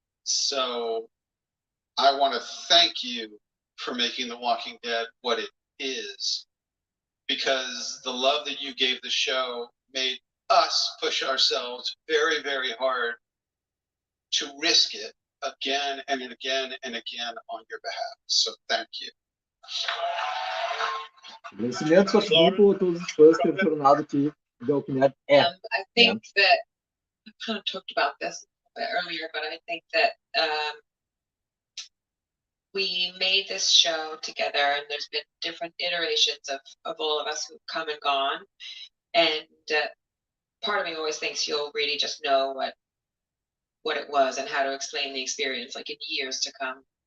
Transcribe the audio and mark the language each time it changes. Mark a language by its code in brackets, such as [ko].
[en] So I want to thank you for making The Walking Dead what it is, because the love that you gave the show made us push ourselves very hard to risk it again and again and again on your behalf. So thank you. [pt] Agradecimentos ao grupo, a todos os fãs que têm tornado que The Walking Dead é. [en] I think that I kind of talked about this a bit earlier, but I think that we made this show together, and there's been different iterations of all of us who've come and gone. And part of me always thinks you'll really just know what it was and how to explain the experience, like in years to come.